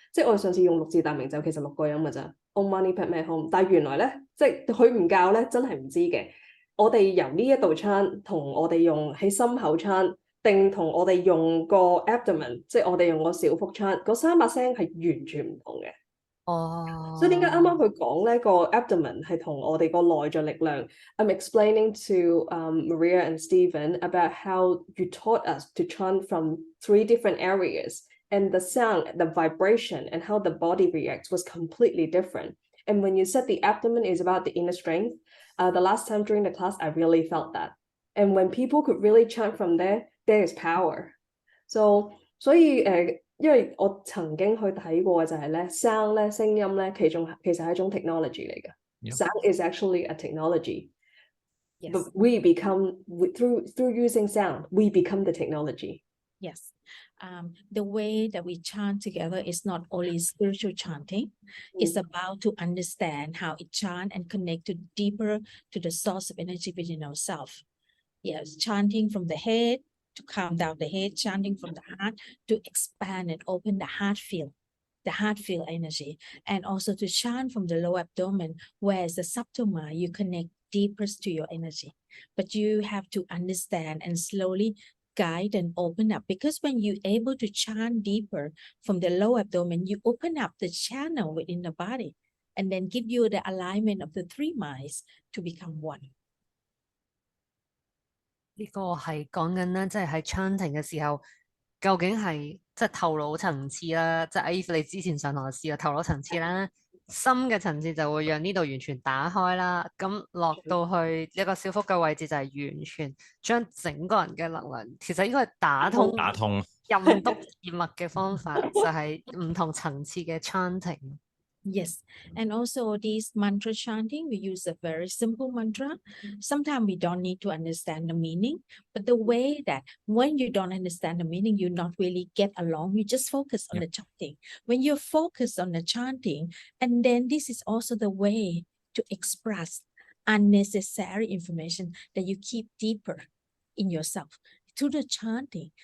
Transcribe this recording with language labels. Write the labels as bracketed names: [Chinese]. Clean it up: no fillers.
[Cantonese] 即係我哋上次用六字大明咒，其實6個音㗎咋 ，Om Mani Padme Hum。但係原來咧，即係佢唔教咧，真係唔知嘅。我哋由呢一度 chant， 同我哋用喺心口 chant， 定同我哋用個 abdomen， 即係我哋用個小腹 chant， 嗰3把聲係完全唔同嘅。所以點解啱啱佢講咧個 abdomen 係同我哋個內在力量 [English] I'm explaining to Maria and Stephen about how you taught us to chant from 3 different areas and the sound, the vibration and how the body reacts was completely different. And when you said the abdomen is about the inner strength, the last time during the class I really felt that. And when people could really chant from there is power. [Cantonese] 所以因為我曾經去睇過嘅就係咧聲音咧，其實係一種 technology 嚟嘅。 [English] Sound is actually a technology. Yes. But we become through using sound, we become the technology. Yes. The way that we chant together is not only spiritual chanting, it's about to understand how it chant and connect to deeper to the source of energy within ourselves. Yes, chanting from the head to calm down the head, chanting from the heart to expand and open the heart field. the heart field energy, and also to chant from the lower abdomen, whereas the subtoma, you connect deeper to your energy. But you have to understand and slowly guide and open up, because when you're able to chant deeper from the lower abdomen, you open up the channel within the body and then give you the alignment of the three minds to become one. [Cantonese] 呢個係講緊咧，即係喺 chanting 嘅時候，究竟係即係頭腦層次啦，即係 Eve 你之前上堂試過頭腦層次啦，心嘅層次就會讓呢度完全打開啦。咁落到去一個小腹嘅位置就係完全將整個人嘅能量，其實應該係打通任督二脈嘅方法，就係唔同層次嘅 chanting。 [English] Yes, and also this mantra chanting, we use a very simple mantra. Sometimes we don't need to understand the meaning, but the way that when you don't understand the meaning, you not really get along, you just focus on the chanting. When you focus on the chanting, and then this is also the way to express unnecessary information that you keep deeper in yourself through the chanting.